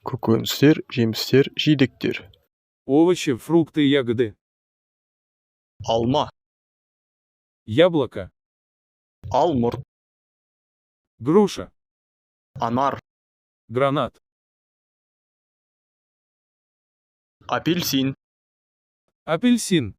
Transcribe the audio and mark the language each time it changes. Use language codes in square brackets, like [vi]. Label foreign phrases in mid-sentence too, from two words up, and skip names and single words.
[kk] көкөністер, жемістер, жидектер. [ru] Овощи, фрукты и ягоды. [kk] Алма, [ru] Яблоко. [kk] алмұрт, [ru] Груша. [kk] анар, [ru] Гранат. [kk] апельсин, [ru] Апельсин.